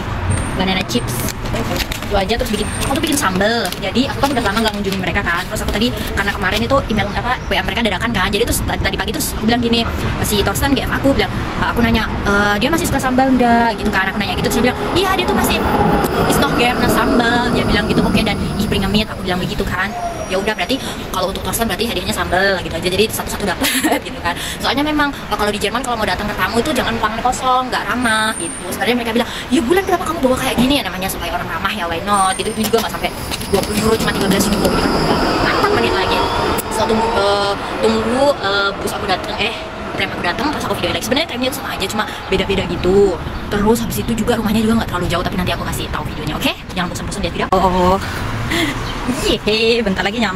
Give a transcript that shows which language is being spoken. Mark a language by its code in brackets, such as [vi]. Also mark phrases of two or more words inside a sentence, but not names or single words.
[en] Banana chips. [id] Itu aja. Terus aku tuh bikin sambal. Jadi aku kan udah lama nggak ngunjungin mereka kan. Terus aku tadi karena kemarin itu email WA mereka dadakan kan. Jadi terus tadi pagi terus aku bilang gini, si Torsten GF aku bilang, aku nanya, dia masih suka sambal enggak gitu kan. Aku nanya gitu, terus dia bilang, iya dia tuh masih [de] is noch gerne [id] sambal. Dia bilang gitu, oke, dan [de] ich bringe mit, [id] aku bilang begitu kan. Ya udah, berarti kalau untuk Torsten berarti hadiahnya sambal gitu aja, jadi satu-satu dapat gitu kan. Soalnya memang kalau di Jerman kalau mau datang ke tamu itu jangan tangan kosong, nggak ramah gitu. Sebenarnya mereka bilang, ya Bulan kenapa kamu bawa kayak gini ya, namanya supaya orang ramah ya, [en] why not gitu. [id] Itu juga nggak sampai 20 euro, cuma 13 euro gitu kan. 4 menit lagi. So tunggu bus aku datang, tram aku datang, terus aku video lagi. Sebenarnya tramnya itu sama aja, cuma beda-beda gitu. Terus habis itu juga rumahnya juga nggak terlalu jauh, tapi nanti aku kasih tahu videonya, oke? Jangan bosan-bosan lihat video. Yeay, bentar lagi nyampe.